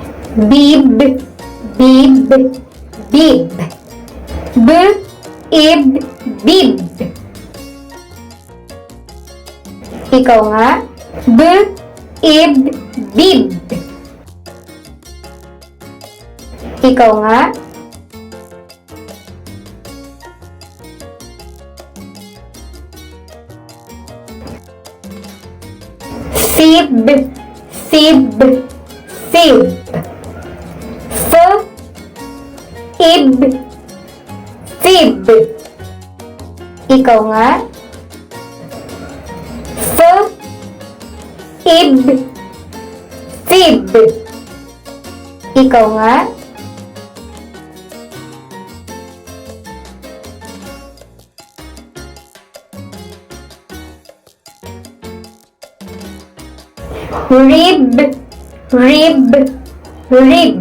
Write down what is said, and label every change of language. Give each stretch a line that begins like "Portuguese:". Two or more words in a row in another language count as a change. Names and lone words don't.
English: bib, bib, bib. B, ib, bib.
Cebuano: Ikaw nga.
English: B, ib, bib.
Cebuano: Ikaw nga.
English: Sib, sib, sib. F, ib, fib.
Cebuano: Ikaw nga.
English: F, ib, fib.
Cebuano: Ikaw nga.
English: Rib, rib, rib.